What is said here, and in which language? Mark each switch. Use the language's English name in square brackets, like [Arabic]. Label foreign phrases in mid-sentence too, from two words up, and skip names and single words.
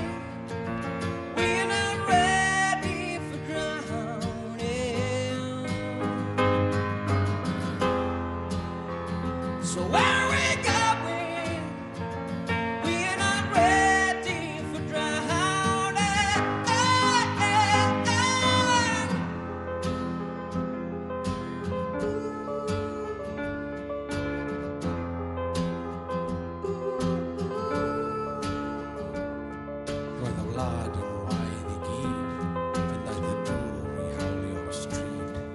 [English] We're not ready for drowning. So where are we going? We're not ready for drowning. [Welsh] Roedd y wlad yn waedd i gyd, yn daeth y dŵr i hawlio'r stryd.